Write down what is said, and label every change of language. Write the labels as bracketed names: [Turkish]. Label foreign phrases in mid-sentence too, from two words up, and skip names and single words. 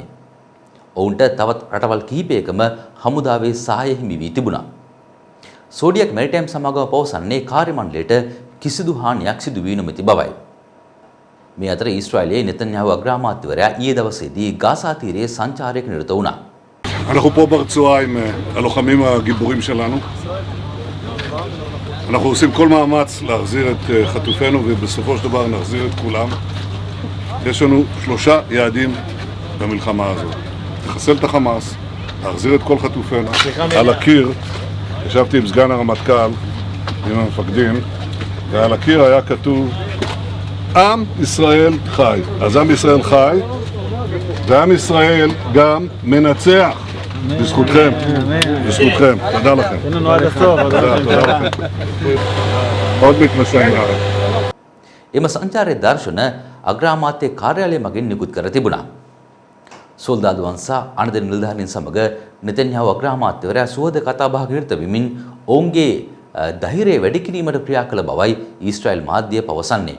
[Sinhala] ඔවුන්ට තවත් රටවල් කිහිපයකම හමුදාවේ සහාය හිමි වී තිබුණා. සෝඩියම් මෙරිටයිම් සමාගම පවසන්නේ කාර්ය මණ්ඩලයට කිසිදු හානියක් සිදු වී නොමැති බවයි. මේ අතර ඊශ්‍රායලයේ නෙතන්යාහු අග්‍රාමාත්‍යවරයා ඊයේ දවසේදී ගාසා තීරයේ සංචාරයක නිරත වුණා. [Hebrew] אנחנו פה ברצועה עם הלוחמים הגיבורים שלנו. אנחנו עושים כל מאמץ להחזיר את חטופינו ובסופו של דבר נחזיר את כולם. יש לנו 3 יעדים במלחמה הזאת. לחסל את החמאס, להחזיר את כל חטופינו. על הקיר, ישבתי עם סגן הרמטכ"ל, עם המפקדים, ועל הקיר היה כתוב עם ישראל חי. אז עם ישראל חי, ועם ישראל גם מנצח. בזכותכם, בזכותכם. תודה לכם. תודה לכם. עוד מתנשאים לארץ. [Sinhala] එම සංචාරයේ දර්ශන අග්‍රාමාත්‍ය කාර්යාලය මගින් නිකුත් කර තිබුණා. සොල්දාදුවන් සහ අනදෙන නිලධාරීන් සමග නෙතන්යාහු අග්‍රාමාත්‍යවරයා සුවද කතාබහක නිරත වෙමින් ඔවුන්ගේ ධෛර්යය වැඩි කිරීමට ක්‍රියා කළ බවයි ඊශ්‍රායල් මාධ්‍ය පවසන්නේ.